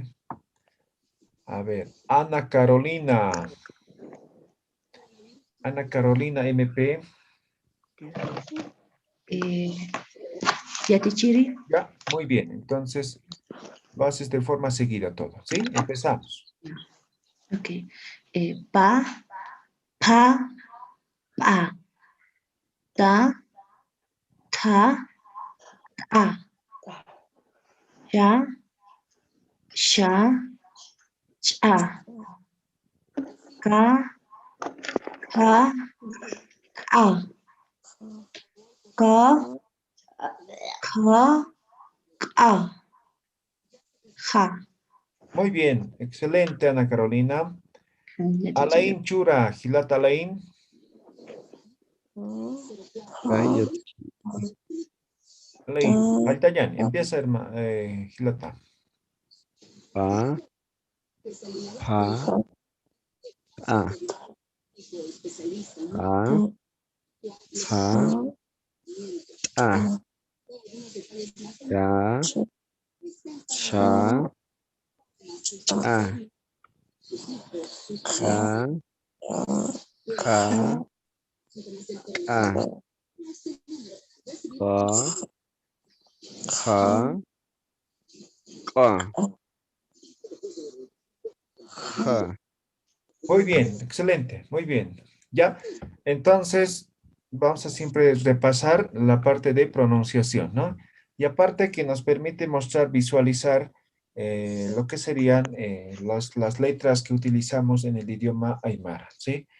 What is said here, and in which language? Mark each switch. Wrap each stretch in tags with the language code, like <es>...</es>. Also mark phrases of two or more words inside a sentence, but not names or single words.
<es>A ver, Ana Carolina. Ana Carolina MP. Yatichiri. Ya, muy bien. Entonces, lo haces de forma seguida todo, ¿sí? Empezamos. Ok. Pa, pa, pa. Ta, ta, ta. Ya, sha, cha. Ka, ka, ka. Ka, ka, ka. Ja. Muy bien, excelente, Ana Carolina. Yatichiri. Alain Chura, Gilata Alain. Ay, Alain, Altayan, empieza, Gilata. pa, pa, pa, pa, pa, ta, ya, sha, cha, ka, ka, ka, ka, ka, ka. Muy bien, excelente, muy bien. Ya, entonces vamos a siempre repasar la parte de pronunciación, ¿no? Y aparte que nos permite mostrar, visualizar lo que serían las letras que utilizamos en el idioma aymara, ¿sí?</es>